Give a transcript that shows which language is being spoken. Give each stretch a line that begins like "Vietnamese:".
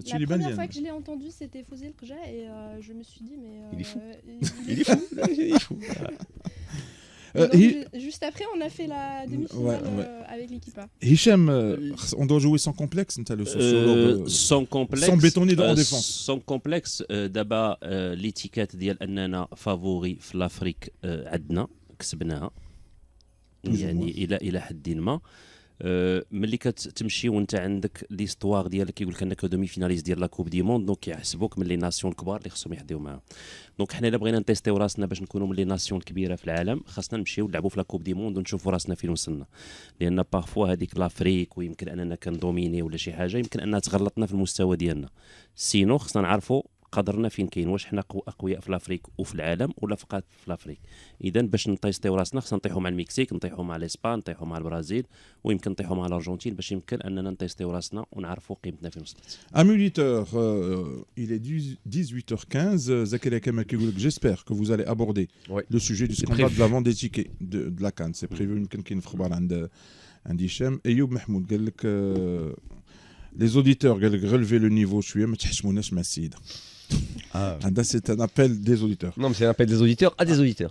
French: la première fois que je l'ai entendu, c'était Fozil Rja et je me suis dit, mais. Il est fou. Il est fou. Donc, juste après, on a fait la demi-finale avec l'équipe A. Hicham, on doit jouer sans complexe, le sociologue. Sans complexe. Sans bétonner en défense. Sans complexe. D'abord, l'étiquette
Arabic: ديال أننا فافوري في l'Afrique عندنا كسبناها. يعني إلى حد ما. ملي كتمشي وانت عندك ليستوار ديالك كيقول لك انك دومي فيناليست ديال لا كوب دي موند دونك كيحسبوك من لي ناسيون الكبار اللي خصهم يحديو معاهم دونك حنا الا بغينا نتيستيو راسنا باش نكونوا من لي ناسيون الكبيره في العالم خاصنا نمشيو نلعبوا في لا كوب دي موند ونشوفوا راسنا فين وصلنا لان بارفوا هذيك لافريك ويمكن اننا كندوميني ولا شي حاجه يمكن انها تغلطنا في المستوى ديالنا سينو خصنا نعرفوا قدرنا فين كاين واش حنا اقوياء في الافريك وفي العالم ولا فقط في الافريك اذا باش نطيستيو راسنا خصنا نطيحوا مع المكسيك نطيحوا مع الاسبان نطيحوا مع البرازيل ويمكن نطيحوا مع الارجنتين باش يمكن اننا نطيستيو راسنا ونعرفوا قيمتنا فين وصلت.
French: Amis auditeurs, il est 18h15. Zakaria Kamal qui vous j'espère que vous allez aborder le sujet du scandale de la vente des tickets de la CAN. C'est prévu une
Arabic: كاين في خبر عند هشام. ايوب محمود قال لك
French: les auditeurs
Arabic: قال لك
French: relevez le niveau
Arabic: شويه ما تحشموناش مع السيده.
French: C'est un appel des auditeurs. Non, mais c'est un appel des auditeurs à des auditeurs.